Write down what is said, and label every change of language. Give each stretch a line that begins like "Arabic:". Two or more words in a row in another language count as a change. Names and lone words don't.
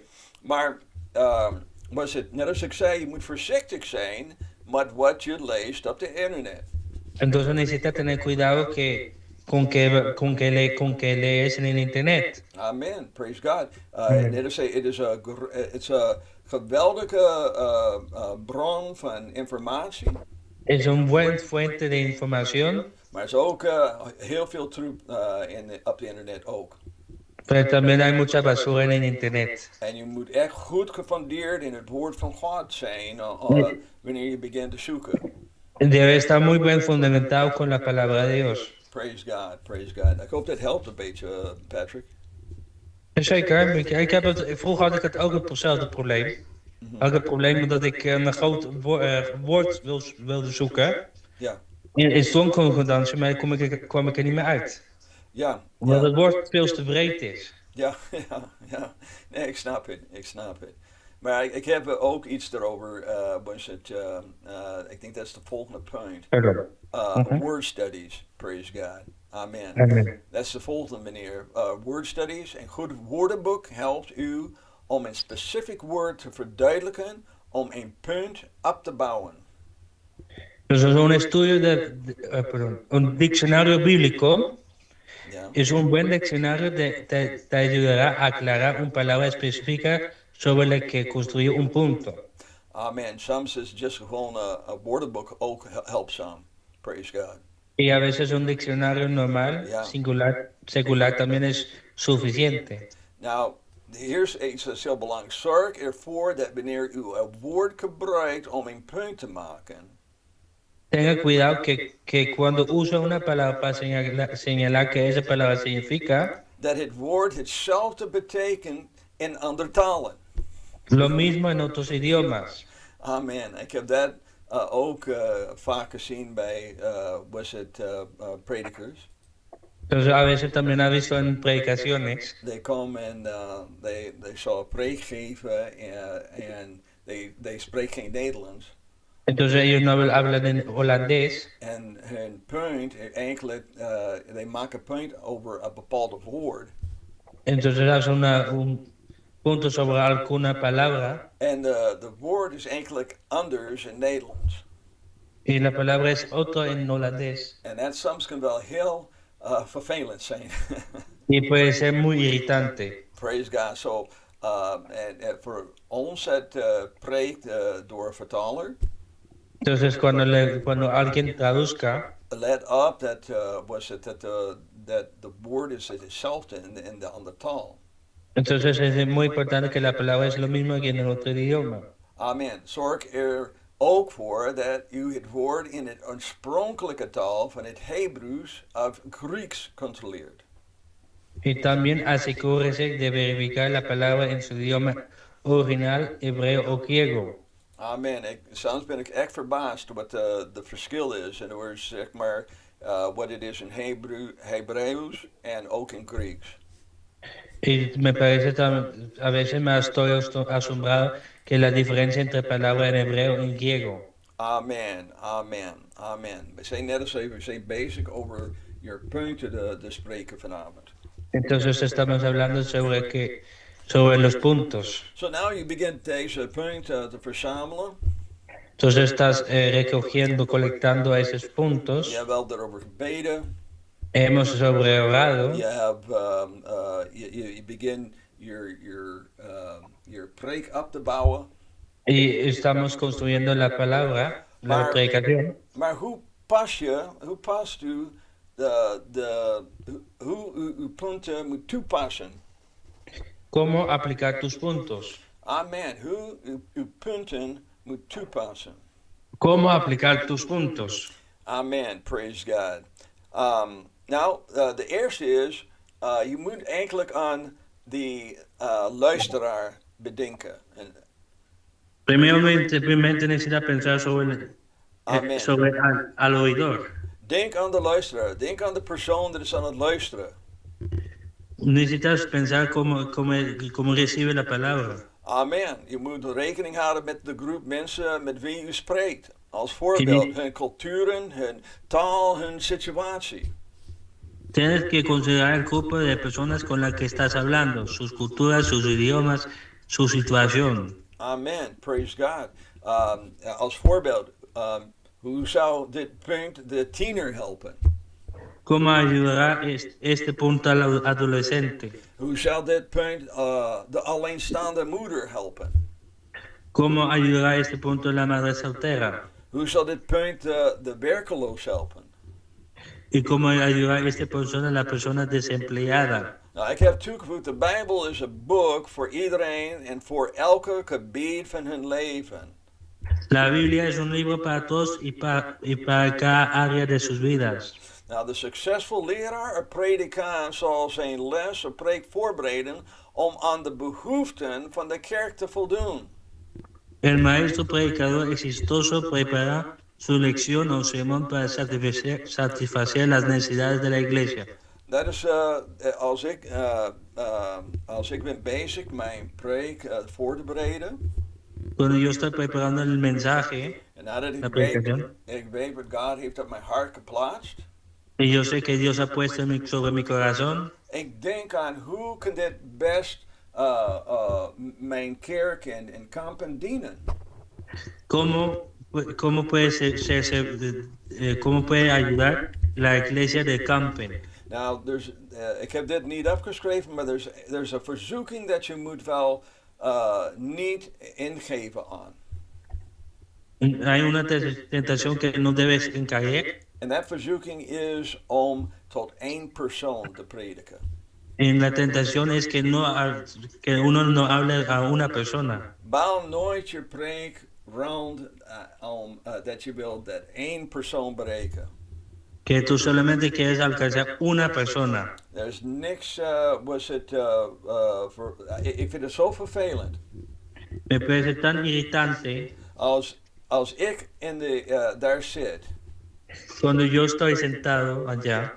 Dutch: Maar was het, net als ik zei, je moet voorzichtig zijn met wat je leest op de internet.
Spanish: Entonces necesita tener cuidado con que lees en el internet.
English: Amen, praise God.
Dutch: Het is een geweldige bron van informatie.
Spanish: Es un buen fuente de información.
Dutch: Maar er is ook heel veel troep op de internet ook.
Spanish: Pero también hay mucha basura en el internet.
Dutch: En je moet echt goed gefundeerd in het woord van God zijn wanneer je begint te zoeken.
Spanish: Debe estar muy bien fundamentado con la palabra de Dios.
English: Praise God, praise God.
Dutch: Ik hoop dat helpt een beetje, Patrick. Zeker, vroeger had ik het ook hetzelfde probleem. Had ik het probleem dat ik een groot woord wilde zoeken. Ja, In songconcordantie, maar kwam ik er niet meer uit. ja, Omdat ja. het woord veel te breed is. Ja, ja, ja. Nee, ik snap het. Maar ik heb ook iets erover. Ik denk dat is de volgende punt. Pardon.
English: Word studies, praise God. Amen. Amen.
Dutch: Dat is de volgende manier.
English: Word studies.
Dutch: Een goed woordenboek helpt u om een specifiek woord te verduidelijken, om een punt op te bouwen.
Spanish: Dus un estudio un diccionario bíblico Ja. es un buen diccionario te ayudará a aclarar una palabra específica sobre la que construir un punto. Amen.
Dutch: Soms is just gewoon een woordenboek ook helpzaam.
English: Praise God.
Spanish: Y a veces un diccionario normal, Ja. secular también es suficiente.
Dutch: Nou, hier is iets dat is heel belangrijk. Zorg ervoor dat wanneer u een woord gebruikt om een punt te maken,
Spanish: Tenga cuidado que cuando usa una palabra para señalar que esa palabra significa
Dutch: dat het woord hetzelfde betekent in andere talen.
Spanish: lo mismo en otros idiomas. Amen.
Dutch: Ik heb dat ook vaak gezien bij, predikers.
Spanish: Entonces a veces también ha visto en predicaciones.
Dutch: They komen en they zal een preek geven en they spreken geen Nederlands.
Spanish: Entonces ellos no hablan en holandés.
Dutch: En hun punt, eigenlijk, they maken punt over een bepaald woord.
Spanish: Entonces hacen un punto sobre alguna palabra
Dutch: En de woord is eigenlijk anders in Nederlands.
Spanish: y la palabra es otro en holandés.
Dutch: En dat soms kan wel heel vervelend zijn.
Spanish: Y puede ser muy irritante.
English: Praise God. So,
Dutch: en voor ons het preekt door een vertaler.
Spanish: Entonces cuando alguien traduzca,
Dutch: Let op dat de woord is hetzelfde in de andere taal.
Spanish: entonces es muy importante que la palabra es lo mismo que en el otro idioma. Amen.
Dutch: Zorg er ook voor dat u het woord in het oorspronkelijke taal van het Hebreeuws of Grieks controleert.
Spanish: Y también asegúrese de verificar la palabra en su idioma original, hebreo o griego. Amen.
Dutch: Soms ben ik echt verbaasd wat de verschil is. En er is zeg maar wat het is in Hebreeuws en ook in Grieks.
Spanish: Y me parece a veces me estoy asombrado que la diferencia entre palabras en hebreo y en griego. Amen, amen, amen.
Dutch: We zijn net als even, we zijn bezig over je punten te spreken vanavond.
Spanish: Entonces estamos hablando sobre los puntos.
English: So now
Dutch: je begint deze punten te verzamelen.
Spanish: Entonces estás recogiendo, colectando esos puntos.
Dutch: Je hebt wel daarover gebeden.
Spanish: Hemos sobre orado.
Dutch: Je hebt, je begint je preek op te bouwen.
Spanish: Y estamos construyendo la palabra, la predicación.
Dutch: Maar hoe past u hoe uw punten moet toepassen?
Spanish: ¿Cómo aplicar tus puntos? Amen.
Dutch: Hoe uw punten moet toepassen.
Spanish: ¿Cómo aplicar tus puntos?
English: Amen. Praise God.
Dutch: Nou, de eerste is, je moet eigenlijk aan die luisteraar bedenken.
Spanish: Primeramente necesita pensar sobre al oidor.
Dutch: Denk aan de luisteraar. Denk aan de persoon die is aan het luisteren.
Spanish: Necesitas pensar cómo recibe la palabra. Amen.
Dutch: Je moet rekening houden met de groep mensen met wie u spreekt. Als voorbeeld, hun culturen, hun taal, hun situatie.
Spanish: Tienes que considerar el grupo de personas con las que estás hablando, sus culturas, sus idiomas, su situación.
English: Amen. Praise God.
Dutch: Als voorbeeld, hoe zou dit punt de tiener helpen?
Spanish: ¿Cómo ayudará este punto al adolescente?
Dutch: Hoe zou dit punt de alleenstaande moeder helpen?
Spanish: ¿Cómo ayudará este punto la madre soltera?
Dutch: Hoe zal dit punt de werkeloos helpen?
Spanish: y cómo ayudar a esta persona, la persona desempleada.
Dutch: Nou, ik heb toegevoegd, de Bijbel is een boek voor iedereen en voor elke gebied van hun leven.
Spanish: La Biblia es un libro para todos y para cada área de sus vidas.
Dutch: Nou, de succesvol leraar, een predikant, zal zijn les of preek voorbereiden om aan de behoeften van de kerk te voldoen.
Spanish: El maestro predicador exitoso prepara su lección o sermón para satisfacer las necesidades de la iglesia.
Dutch: Dat is als ik ben bezig mijn preek voor te bereiden.
Spanish: Cuando yo estoy preparando el mensaje,
Dutch: En nadat
Spanish: la predicación,
Dutch: ik weet wat God heeft op mijn hart geplaatst.
Spanish: y yo sé que Dios ha puesto sobre mi corazón,
Dutch: Ik denk aan hoe kan dit best mijn kerk en kampen dienen.
Spanish: ¿cómo puede ayudar la iglesia de Campen?
Dutch: Nou, ik heb dit niet opgeschreven, maar er is een verzoeking dat je moet wel niet ingeven aan.
Spanish: Hay una tentación que no debes caer.
Dutch: En dat verzoeking is om tot één persoon te prediken.
Spanish: En la tentación es que uno no hable a una persona.
Dutch: Bouw nooit je preek rond dat je wilt dat één persoon bereiken.
Spanish: Que tú solamente quieres alcanzar una persona.
Dutch: Er is niks, ik vind het zo vervelend.
Spanish: Me parece tan irritante
Dutch: Als ik daar zit
Spanish: cuando yo estoy sentado allá